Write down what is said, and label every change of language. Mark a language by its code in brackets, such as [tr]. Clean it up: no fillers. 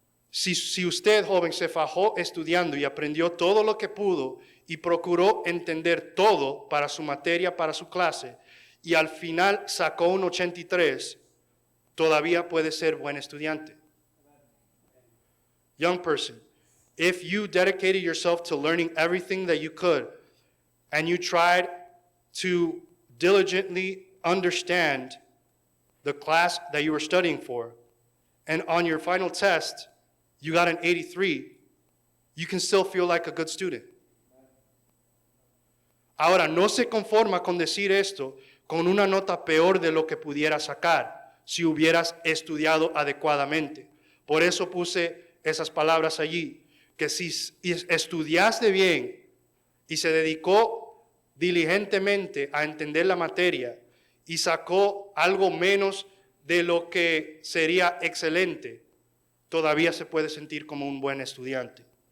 [es] Si usted, joven, se fajó estudiando y aprendió todo lo que pudo y procuró entender todo para su materia, para su clase, y al final sacó un 83, todavía puede ser buen estudiante. [en] Young person, if you dedicated yourself to learning everything that you could, and you tried to diligently understand the class that you were studying for, and on your final test, you got an 83, you can still feel like a good student. [es] Ahora, no se conforma con decir esto con una nota peor de lo que pudiera sacar si hubieras estudiado adecuadamente. Por eso puse esas palabras allí, que si estudiaste bien y se dedicó diligentemente a entender la materia y sacó algo menos de lo que sería excelente, todavía se puede sentir como un buen estudiante.